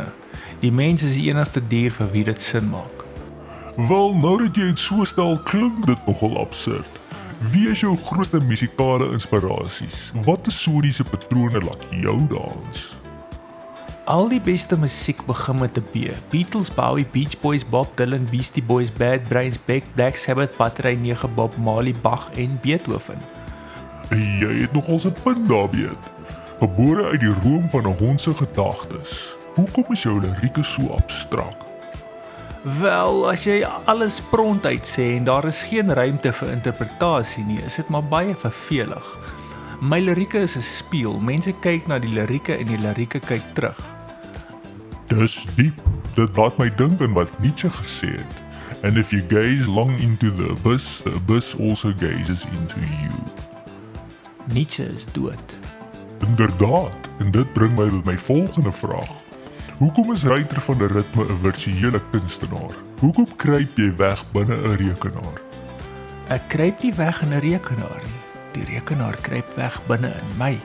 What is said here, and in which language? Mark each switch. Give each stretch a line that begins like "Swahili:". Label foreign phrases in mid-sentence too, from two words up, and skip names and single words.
Afrikaans: Die mens is die enigste dier vir wie dit sin maak. Wel, nou dat jy het so stel, klink dit nogal absurd. Wie is jou grootste musikale inspirasies? Wat is soniese patrone laat jou dans? Al die beste musiek begin met 'n B. Beatles, Bowie, Beach Boys, Bob Dylan, Beastie Boys, Bad Brains, Beck, Black Sabbath, Battery 9, Bob Marley, Bach en Beethoven. Jy het nogal 'n punt daar weet. Gebore uit die room van 'n hond se gedagtes. Hoekom is jou lirieke so abstrakt? Wel, as jy alles prontuit sê en daar is geen ruimte vir interpretasie nie, is dit maar baie vervelig. My lirieke is 'n spieël. Mense kyk na die lirieke en die lirieke kyk terug. Dis diep. Dit laat my dink aan wat Nietzsche gesê het.
English: And if you gaze long into the abyss also gazes into you.
Afrikaans: Nietzsche is dood. Inderdaad, en dit bring my by my volgende vraag. Hoekom is Ryter van der Ritme 'n virtuele kunstenaar? Hoekom kruip jy weg binne 'n rekenaar? Ek kruip nie weg in 'n rekenaar nie. Die rekenaar kruip weg binne in my.